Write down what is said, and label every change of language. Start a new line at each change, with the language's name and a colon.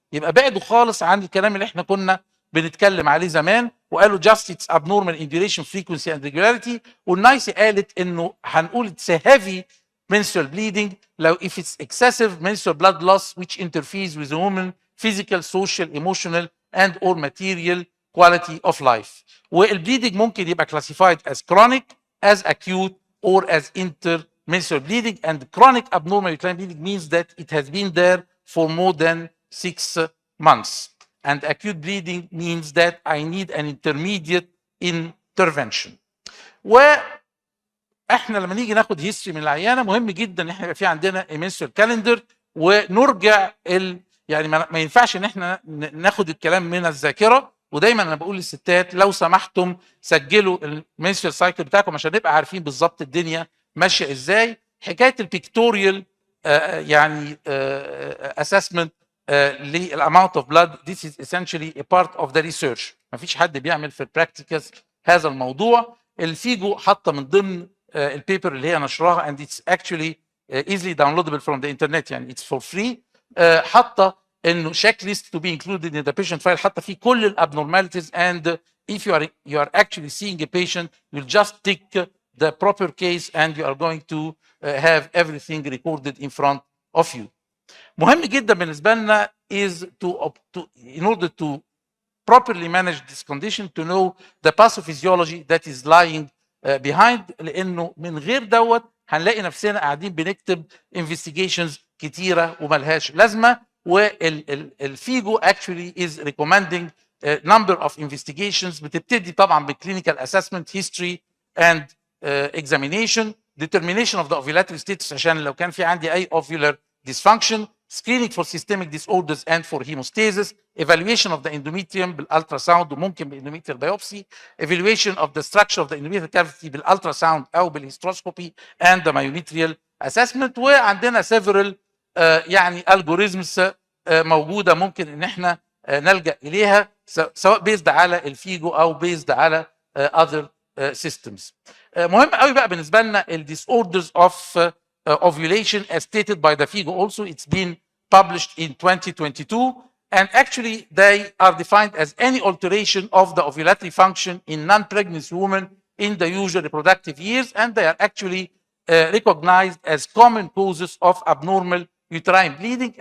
Arabic: يبقى بعدوا خالص عن الكلام اللي احنا كنا بنتكلم عليه زمان، وقالوا
English: just it's abnormal in duration, frequency and regularity.
Arabic: والنايسي قالت انه هنقول
English: it's a heavy menstrual bleeding لو if it's excessive menstrual blood loss which interferes with the woman's physical, social, emotional and or material quality of life.
Arabic: والبليدنج ممكن يبقى
English: classified as chronic, as acute or as menstrual bleeding, and chronic abnormal uterine bleeding means that it has been there for more than 6 months. And acute bleeding means that I need an intermediate intervention.
Arabic: واحنا لما نيجي ناخد هيستوري من العيانه مهم جدا ان احنا يبقى في عندنا menstrual كالندر ونرجع يعني ما ينفعش ان احنا ناخد الكلام من الذاكره. ودايما انا بقول للستات لو سمحتم سجلوا المنسترال سايكل بتاعكم عشان نبقى عارفين بالظبط الدنيا ماشيه ازاي.
English: حكايه البيكتوريال يعني اسسمنت للاماونت of blood this is essentially a part of the research.
Arabic: ما فيش حد بيعمل في البراكتيكس هذا الموضوع. الفيجو حاطه من ضمن البيبر اللي هي نشرها
English: and it's actually easily downloadable from the internet يعني it's for free.
Arabic: حاطه انه
English: check list to be included in the patient file
Arabic: حاطه فيه كل الابنورماليتيز
English: and if you are actually seeing a patient you'll just tick the proper case and you are going to have everything recorded in front of you.
Arabic: مهم جدا بالنسبه لنا
English: is in order to properly manage this condition to know the pathophysiology that is lying behind.
Arabic: لانه من غير دوت هنلاقي نفسنا قاعدين بنكتب investigations كتيره وملهاش لازمه.
English: والفيجو actually is recommending a number of investigations بتبتدي طبعا بالclinical assessment, history and examination, determination of the ovulatory status
Arabic: عشان لو كان في عندي اي
English: ovular dysfunction, screening for systemic disorders and for hemostasis, evaluation of the endometrium بالالتراساوند وممكن بالendometrial biopsy, evaluation of the structure of the endometrial cavity بالالتراساوند او بالهيستروسكوبي and the myometrial assessment.
Arabic: وعندنا several يعني algorithms موجوده ممكن ان احنا نلجا اليها سواء بيزد على الفيجو او بيزد على other systems. مهم قوي بقى بالنسبه لنا
English: ال disorders of ovulation as stated by the FIGO also. It's been published in 2022 and actually they are defined as any alteration of the ovulatory function in non-pregnant women in the usual reproductive years, and they are actually recognized as common causes of abnormal uterine bleeding.